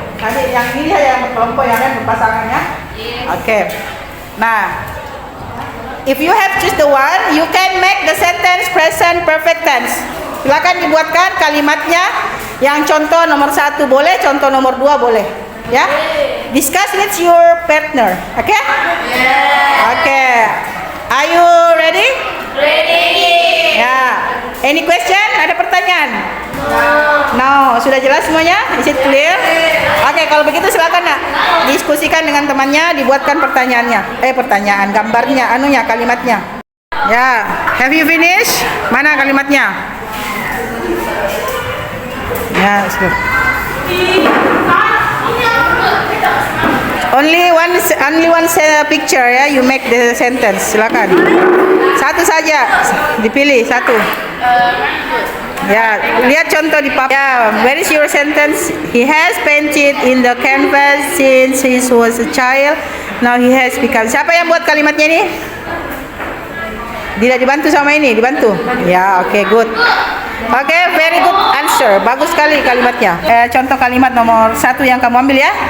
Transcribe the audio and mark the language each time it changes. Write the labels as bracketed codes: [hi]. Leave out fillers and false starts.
[id] Tadi yang ini yang berkelompok, yang lain berpasangan ya. Oke. [en] Nah, if you have choose the one, you can make the sentence present perfect tense. [id] Silakan dibuatkan kalimatnya. Yang contoh nomor 1 boleh, contoh nomor 2 boleh. Ya. [en] Discuss with your partner. Oke? Oke. Are you ready? Ready. Ya. Any question? [id] Ada pertanyaan? [en] No. [id] Sudah jelas semuanya? [en] Is it clear? [id] Oke, kalau begitu silakan nak diskusikan dengan temannya, dibuatkan pertanyaannya. Pertanyaan, gambarnya, kalimatnya. [en] Ya, have you finished? [id] Mana kalimatnya? Ya, sudah. [en] Only one picture ya, you make the sentence. Silakan. [id] Satu saja, dipilih satu. Ya, lihat contoh di papan. [en] Ya, where is your sentence? He has painted in the canvas since he was a child. Now he has become. [id] Siapa yang buat kalimatnya ini? Tidak dibantu sama ini, dibantu. Ya, oke, good. Oke, [en] very good answer. [id] Bagus sekali kalimatnya. Contoh kalimat nomor 1 yang kamu ambil ya.